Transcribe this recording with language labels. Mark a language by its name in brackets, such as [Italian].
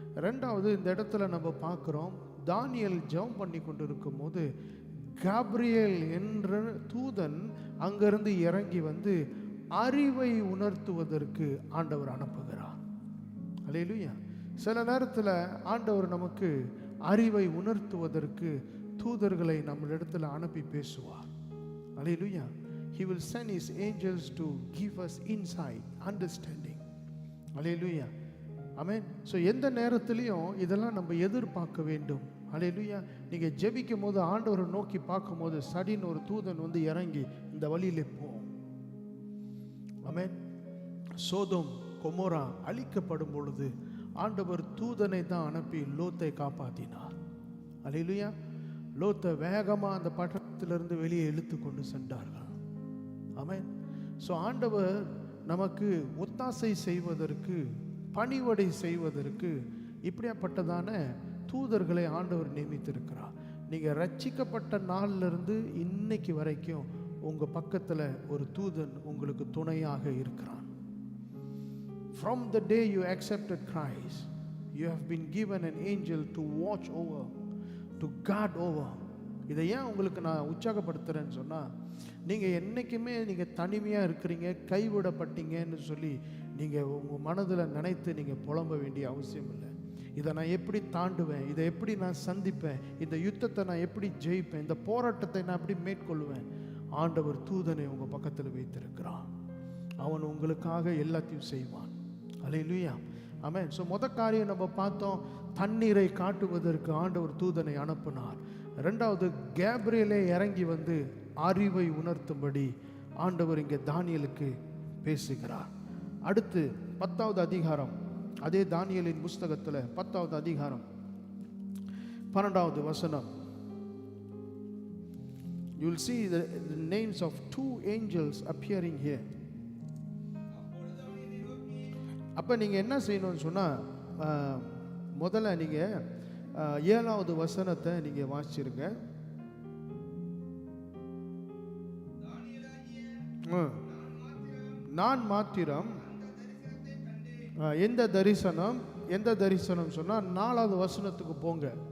[Tamil] ரெண்டாவது இந்த இடத்துல நம்ம பார்க்குறோம், தானியேல் ஜெபம் பண்ணி கொண்டு இருக்கும் போது கேப்ரியேல் என்ற தூதன் அங்கிருந்து இறங்கி வந்து அறிவை உணர்த்துவதற்கு ஆண்டவர் அனுப்புகிறார். அல்லேலூயா. சில நேரத்தில் ஆண்டவர் நமக்கு அறிவை உணர்த்துவதற்கு தூதர்களை நம்மளிடத்தில் அனுப்பி பேசுவார். அல்லேலூயா. [English] He will send his angels to give us insight, understanding. [Tamil] Hallelujah. Amen. So எந்த நேரத்திலையும் இதெல்லாம் நம்ம எதிர்பார்க்க வேண்டும். அல்லேலூயா. நீங்கள் ஜெபிக்கும் போது ஆண்டவரை நோக்கி பார்க்கும் போது சடின்னு ஒரு தூதன் வந்து இறங்கி இந்த வழியிலே போ. ஆமென். சோதோம் கொமோரா அழிக்கப்படும் பொழுது ஆண்டவர் தூதனை தான் அனுப்பி லோத்தை காப்பாற்றினார். அல்லேலூயா. லோத்தை வேகமாக அந்த பட்டணத்திலிருந்து வெளியே இழுத்து கொண்டு சென்றார்கள். ஆமென். ஸோ ஆண்டவர் நமக்கு ஒத்தாசை செய்வதற்கு, பணிவடை செய்வதற்கு இப்படியாப்பட்டதான தூதர்களை ஆண்டவர் நியமித்திருக்கிறார். நீங்கள் ரட்சிக்கப்பட்ட நாளிலிருந்து இன்னைக்கு வரைக்கும் உங்கள் பக்கத்தில் ஒரு தூதன் உங்களுக்கு துணையாக இருக்கிறான். [English] From the day you accepted Christ, you have been given an angel to watch over, to guard over. [Tamil] இதை ஏன் உங்களுக்கு நான் உற்சாகப்படுத்துகிறேன்னு சொன்னால், நீங்கள் என்றைக்குமே நீங்கள் தனிமையாக இருக்கிறீங்க, கைவிடப்பட்டீங்கன்னு சொல்லி நீங்கள் உங்கள் மனதில் நினைத்து நீங்கள் புலம்ப வேண்டிய அவசியம் இல்லை. இதை நான் எப்படி தாண்டுவேன், இதை எப்படி நான் சந்திப்பேன், இந்த யுத்தத்தை நான் எப்படி ஜெயிப்பேன், இந்த போராட்டத்தை நான் எப்படி மேற்கொள்வேன். ஆண்டவர் தூதனை உங்கள் பக்கத்தில் வைத்திருக்கிறான். அவன் உங்களுக்காக எல்லாத்தையும் செய்வான். அல்லேலூயா. ஆமென். ஸோ காரியம் நம்ம பார்த்தோம், தண்ணீரை காட்டுவதற்கு ஆண்டவர் தூதனை அனுப்பினார். ரெண்டாவது கேப்ரியேலே இறங்கி வந்து அறிவை உணர்த்தும்படி ஆண்டவர் இங்கே தானியேலுக்கு பேசுகிறார். அடுத்து 10வது அதிகாரம், அதே தானியேலின் புஸ்தகத்தில் 10வது அதிகாரம் 12வது வசனம். [English] You will see the names of 2 angels appearing here. [Tamil] அப்போ நீங்கள் என்ன செய்யணும்னு சொன்னால், முதல்ல நீங்கள் 7வது வசனத்தை நீங்கள் வாசிச்சிருங்க. நான் மாத்திரம் எந்த தரிசனம் சொன்னால் 4வது வசனத்துக்கு போங்க.